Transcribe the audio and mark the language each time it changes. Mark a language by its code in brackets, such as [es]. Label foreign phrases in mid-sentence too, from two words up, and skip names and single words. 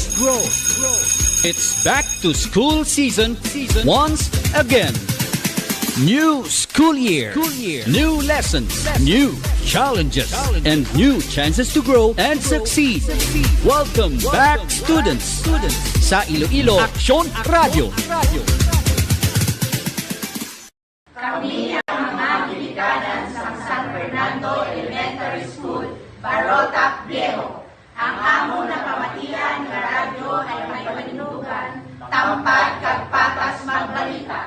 [en] It's back to school season once again. New school year, new lessons, new challenges, and new chances to grow and succeed. Welcome back, students, [hil] sa Iloilo AKSYON Radio. Kami ang mga biliganan sa San Fernando Elementary School, Barotac Viejo. Ang amo na pamatian nga radyo ay may panindugan, tampad kag patas magbalita.